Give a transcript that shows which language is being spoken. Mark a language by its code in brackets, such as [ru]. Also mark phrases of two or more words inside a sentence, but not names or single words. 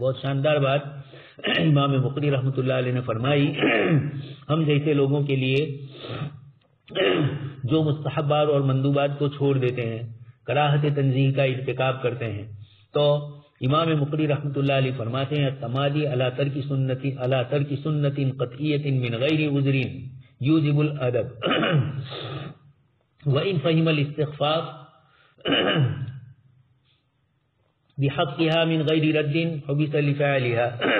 [ur] بہت شاندار بات امام مقری [ar] رحمۃ اللہ علیہ [ur] نے فرمائی، ہم جیسے لوگوں کے لیے جو مستحبات اور مندوبات کو چھوڑ دیتے ہیں، کراہت تنزیہ کا ارتکاب کرتے ہیں، تو امام مقری [ar] رحمۃ اللہ علیہ [ur] فرماتے ہیں [ar] تمادی علی ترک سنت قطعیۃ من غیر عذر یوجب الادب وان فهم الاستخفاف بحقها من غیر رد حبس لفعلها۔